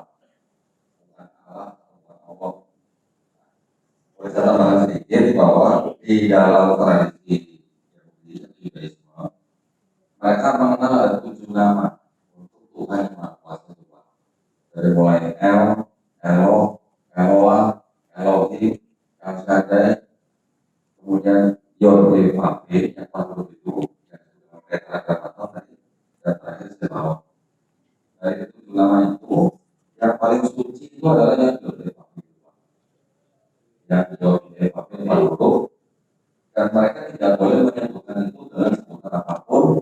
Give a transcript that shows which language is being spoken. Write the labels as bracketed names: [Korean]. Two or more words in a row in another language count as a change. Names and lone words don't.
[Indonesian] Bukan Allah, bukan Allah. Boleh saya tambahkan sedikit bahwa di dalam tradisi Yahudi dan Judaisme, mereka mengenal ada 7 nama untuk Tuhan yang Maha Kuasa itu Pak. Dari mulai El, Elo, Eloah, Elohim, El Shaddai, kemudian Yod Vav yang paling itu yang disebut tetragramaton tadi, dan terakhir Sebaot. Dari 7 nama itu, yang paling suci itu adalah yang Yod Vav itu Pak. Yang Yod Vav itu paling huruf, dan mereka tidak boleh menyebutkan itu dengan sebutan apapun.